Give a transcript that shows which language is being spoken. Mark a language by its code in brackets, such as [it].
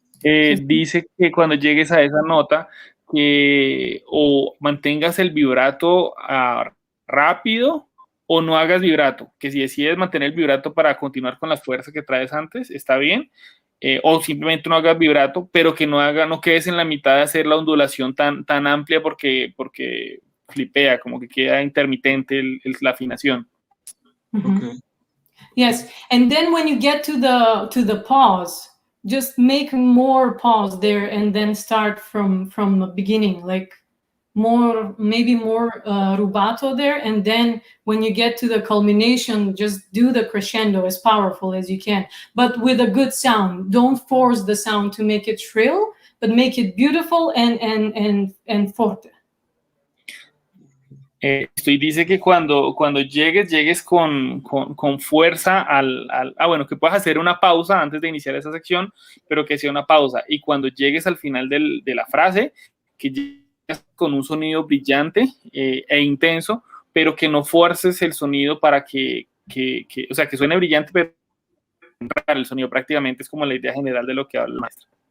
[es] Dice que cuando llegues a esa nota, que o mantengas el vibrato rápido o no hagas vibrato, que si decides mantener el vibrato para continuar con la fuerza que traes antes, está bien, o simplemente no hagas vibrato, pero que no quedes en la mitad de hacer la ondulación tan amplia porque flipea, como que queda intermitente la afinación. Okay. [en] Yes, and then when you get to the pause, just make more pause there and then start from the beginning, like maybe more rubato there, and then when you get to the culmination, just do the crescendo as powerful as you can, but with a good sound. Don't force the sound to make it shrill, but make it beautiful and forte. [es] Y dice que cuando llegues con fuerza bueno, que puedas hacer una pausa antes de iniciar esa sección, pero que sea una pausa. Y cuando llegues al final de la frase, que llegues con un sonido brillante e intenso, pero que no fuerces el sonido para o sea, que suene brillante, pero el sonido prácticamente es como la idea general de lo que habla la maestra.